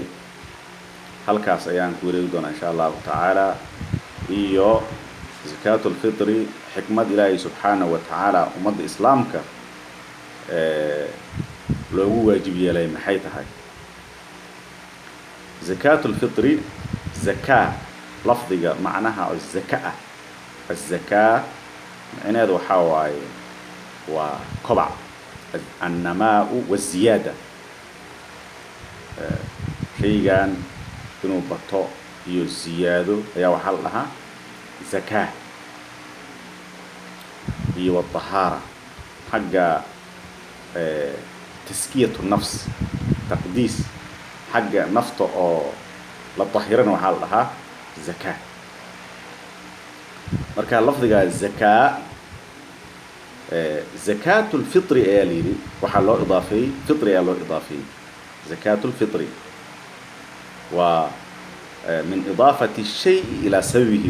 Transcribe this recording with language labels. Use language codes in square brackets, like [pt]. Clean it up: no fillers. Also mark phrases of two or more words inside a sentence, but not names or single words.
[so] halkaas ayaan ku wareegi doonaa [ar] إن شاء الله تعالى, [so] iyo zakaatul fitri xikmad ilaahay [ar] سبحانه وتعالى [so] ummadda islaamka loogu waajib yeelay maxay tahay. zakaatul fitri zakaa lafdiga macnaha oo zaka ah. [ar] الزكاة معناها [so] waxaa waaye waa kobac, [ar] النماء والزيادة. [so] shaygan inuu bato iyo ziyaado ayaa waxaa la dhahaa zakaa. iyo والطهارة xagga [ar] تزكية النفس تقديس [so] xagga nafta oo la طahirana waxaa la dhahaa zakaa. marka lafdiga zakaa zakaatul fitri ayaa la yidhi, waxaa loo idaafeeyey fitri ayaa loo idaafeeyey. zakaatul fitri waa [ar] من إضافة الشيء إلى سببه.